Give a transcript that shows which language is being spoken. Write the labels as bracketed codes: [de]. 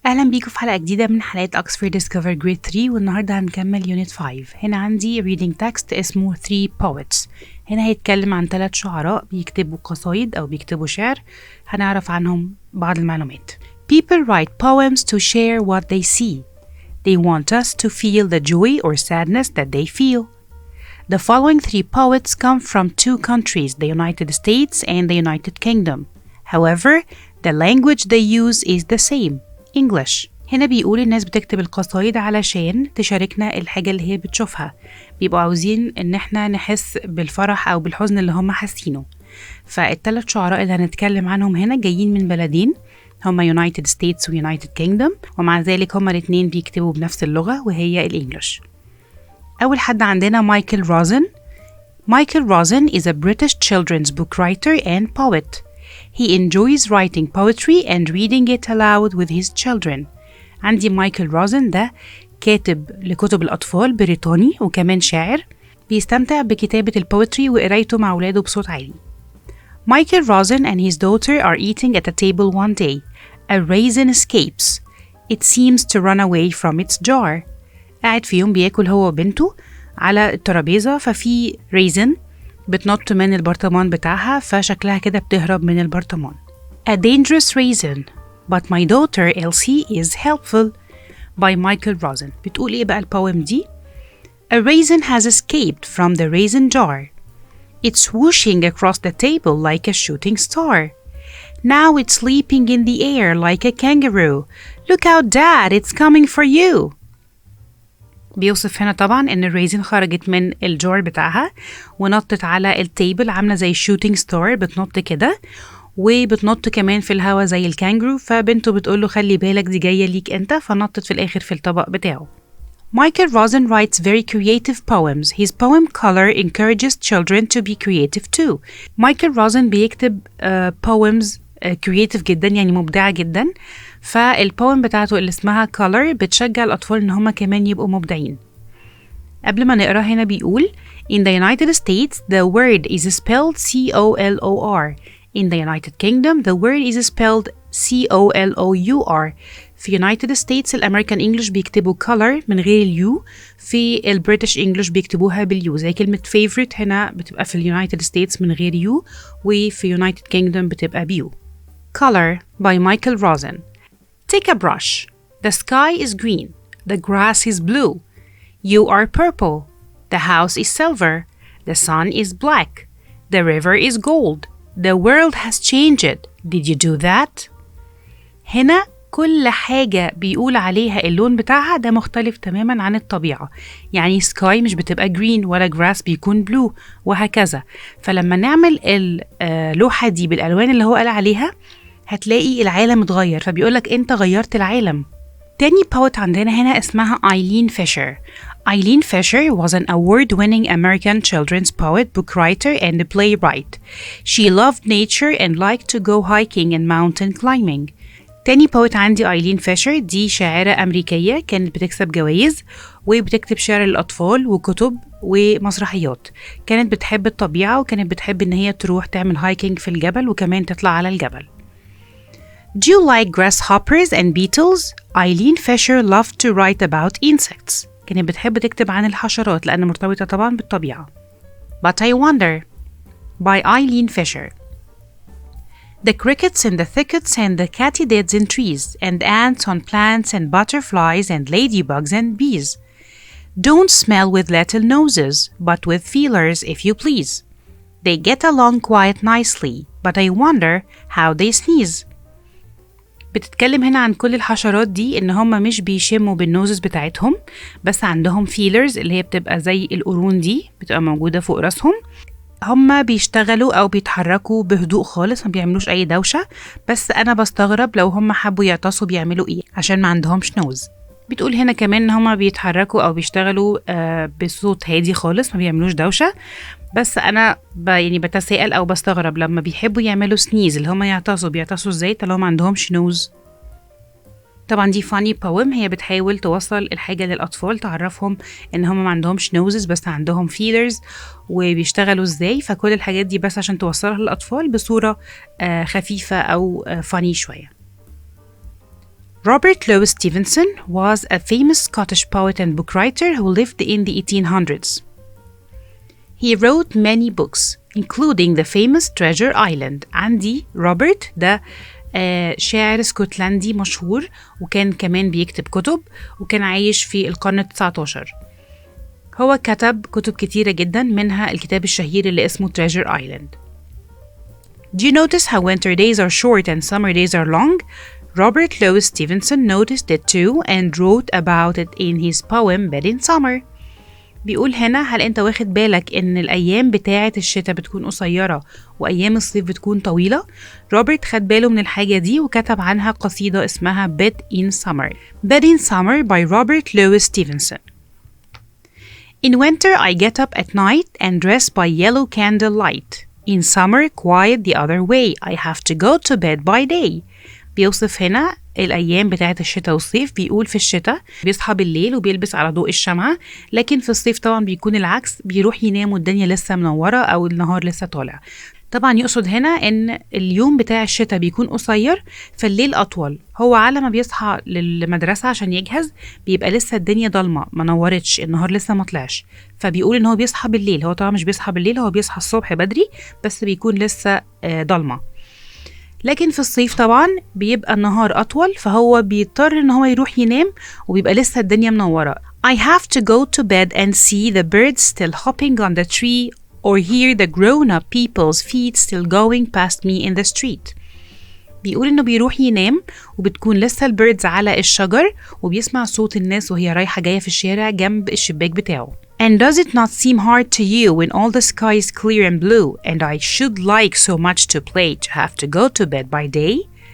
[ar] بيكم في حلقة جديدة من حلقات أوكسفورد Discover Grade 3، والنهاردة هنكمل Unit 5. هنا عندي reading text اسمه 3 Poets. هنا هيتكلم عن 3 شعراء بيكتبوا قصايد أو بيكتبوا شعر. هنعرف عنهم بعض المعلومات. [en] People write poems to share what they see. They want us to feel the joy or sadness that they feel. The following 3 poets come from 2 countries, the United States and the United Kingdom. However, the language they use is the same, English. [ar] هنا بيقول الناس بتكتب القصايد علشان تشاركنا الحاجة اللي هي بتشوفها. بيبقوا عاوزين ان احنا نحس بالفرح او بالحزن اللي هم حاسينه. فالثلاث شعراء اللي هنتكلم عنهم هنا جايين من بلدين هما United States و United Kingdom، ومع ذلك هما الاثنين بيكتبوا بنفس اللغة وهي الإنجليش. أول حد عندنا مايكل روزن. [en] Michael Rosen is a British children's book writer and poet. He enjoys writing poetry and reading it aloud with his children. [ar] عندي مايكل روزن ده كاتب لكتب الأطفال بريطاني وكمان شاعر، بيستمتع بكتابة البوتري وقرايته مع ولاده بصوت عالي. [en] Michael Rosen and his daughter are eating at a table one day. A raisin escapes. It seems to run away from its jar. [ar] قاعد في يوم بياكل هو وبنته على الترابيزة، ففي ريزن بتنط من البرطمان بتاعها، فشكلها كده بتهرب من البرطمان. [en] A dangerous raisin, but my daughter Elsie is helpful by Michael Rosen. [ar] بتقول ايه بقى البويم دي؟ [en] A raisin has escaped from the raisin jar. It's whooshing across the table like a shooting star. Now it's leaping in the air like a kangaroo. Look out, Dad, it's coming for you. [ar] بيوصف هنا طبعا ان الريزين خرجت من الجار بتاعها ونطت على التيبل عامله زي shooting star، بتنط كده وبتنط كمان في الهوا زي الكانجرو، فبنته بتقوله خلي بالك دي جايه ليك انت، فنطت في الاخر في الطبق بتاعه. [en] Michael Rosen writes very creative poems. His poem Color encourages children to be creative too. [ar] Michael Rosen بيكتب poems creative جدا، يعني مبدعة جدا. فالبوم بتاعته اللي اسمها Color بتشجع الأطفال إن هما كمان يبقوا مبدعين. قبل ما نقرأ هنا بيقول [en] In the United States the word is spelled C-O-L-O-R. In the United Kingdom the word is spelled C-O-L-O-U-R. [ar] في United States الأمريكان إنجلش بيكتبوا color من غير اليو، في البريتش إنجلش بيكتبوها باليو، زي كلمة favorite هنا بتبقى في United States من غير يو، وفي United Kingdom بتبقى بيو. [en] Color by Michael Rosen. Take a brush. The sky is green. The grass is blue. You are purple. The house is silver. The sun is black. The river is gold. The world has changed. Did you do that? [ar] هنا كل حاجة بيقول عليها اللون بتاعها ده مختلف تماما عن الطبيعة. يعني سكاي مش بتبقى جرين ولا جراس بيكون بلو وهكذا. فلما نعمل اللوحة دي بالألوان اللي هو قال عليها هتلاقي العالم اتغير، فبيقولك انت غيرت العالم. تاني poet عندنا هنا اسمها Eileen Fisher. [en] Eileen Fisher was an award-winning American children's poet, book writer, and a playwright. She loved nature and liked to go hiking and mountain climbing. [ar] تاني poet عندي Eileen Fisher، دي شاعرة أمريكية كانت بتكسب جوائز وبتكتب شعر للأطفال وكتب ومسرحيات. كانت بتحب الطبيعة وكانت بتحب إن هي تروح تعمل هايكينج في الجبل وكمان تطلع على الجبل. [en] Do you like grasshoppers and beetles? Eileen Fisher loved to write about insects. [ar] كانت بتحب تكتب عن الحشرات لأن مرتبطة طبعا بالطبيعة. [en] But I wonder by Eileen Fisher. The crickets in the thickets and the katydids in trees and ants on plants and butterflies and ladybugs and bees don't smell with little noses but with feelers if you please. They get along quite nicely but I wonder how they sneeze. [ar] بتتكلم هنا عن كل الحشرات دي ان هم مش بيشموا بالنوزز بتاعتهم، بس عندهم فيلرز اللي هي بتبقى زي القرون دي بتبقى موجودة فوق راسهم. هم بيشتغلوا او بيتحركوا بهدوء خالص، ما بيعملوش اي دوشة، بس انا بستغرب لو هم حبوا يعطسوا بيعملوا ايه عشان ما عندهمش نوز. بتقول هنا كمان ان هم بيتحركوا او بيشتغلوا بصوت هادي خالص، ما بيعملوش دوشة، بس انا يعني بتساءل او بستغرب لما بيحبوا يعملوا سنيز اللي هم يعطسوا بيعطسوا ازاي طالما ما عندهمش نوز. طبعا دي فاني بويم، هي بتحاول توصل الحاجة للأطفال، تعرفهم ان هم ما عندهمش نوزز بس عندهم فيلرز وبيشتغلوا ازاي. فكل الحاجات دي بس عشان توصلها للأطفال بصورة خفيفة او فاني شوية. [en] Robert Louis Stevenson was a famous Scottish poet and book writer who lived in the 1800s. He wrote many books, including the famous Treasure Island. [ar] عندي روبرت ده شاعر اسكتلندي مشهور، وكان كمان بيكتب كتب، وكان عايش في القرن ال19. هو كتب كتب كتيرة جدا، منها الكتاب الشهير اللي اسمه Treasure Island. [en] Do you notice how winter days are short and summer days are long? Robert Louis Stevenson noticed it too and wrote about it in his poem Bed in Summer. [ar] بيقول هنا: هل انت واخد بالك ان الايام بتاعة الشتاء بتكون قصيرة وايام الصيف بتكون طويلة؟ روبرت خد باله من الحاجة دي وكتب عنها قصيدة اسمها Bed in Summer. [en] Bed in Summer by Robert Louis Stevenson. In winter I get up at night and dress by yellow candle light. In summer quite the other way. I have to go to bed by day. [ar] بيوصف هنا الأيام بتاعة الشتاء والصيف. بيقول في الشتاء بيصحى بالليل وبيلبس على ضوء الشمعة، لكن في الصيف طبعا بيكون العكس، بيروح ينام والدنيا لسه منورة أو النهار لسه طالع. طبعا يقصد هنا إن اليوم بتاع الشتاء بيكون قصير فالليل أطول. هو على ما بيصحى للمدرسة عشان يجهز بيبقى لسه الدنيا ضلمة، ما نورتش، النهار لسه ما طلعش، فبيقول إن هو بيصحى بالليل. هو طبعا مش بيصحى بالليل، هو بيصحى الصبح بدري بس بيكون لسه ضلمة. لكن في الصيف طبعا بيبقى النهار أطول، فهو بيضطر إن هو يروح ينام وبيبقى لسه الدنيا منورة. [en] I have to go to bed and see the birds still hopping on the tree or hear the grown-up people's feet still going past me in the street. [ar] بيقول إنه بيروح ينام وبتكون لسه البيردز على الشجر وبيسمع صوت الناس وهي رايحة جاية في الشارع جنب الشباك بتاعه. [en] And does it not seem hard to you when all the sky is clear and blue and I should like so much to play to have to go to bed by day?